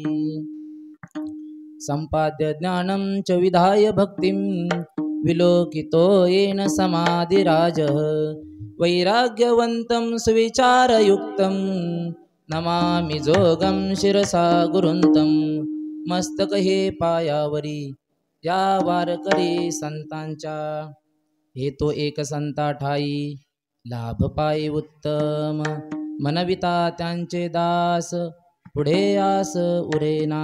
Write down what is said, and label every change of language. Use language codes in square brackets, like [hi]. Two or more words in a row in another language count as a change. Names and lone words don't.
[sa] संपाद्य ज्ञानं च विधाय भक्तिं, विलोकितो येन समाधिराजः. वैराग्यवन्तं सुविचारयुक्तं, नमामि जोगं शिरसा गुरुन्तं. [mr] मस्तक हे पायावरी, या वारकरी संतांच्या, हे तो एक संता ठाई, लाभ पायी उत्तम, मनविता त्यांचे दास, पुढे आस उरेना.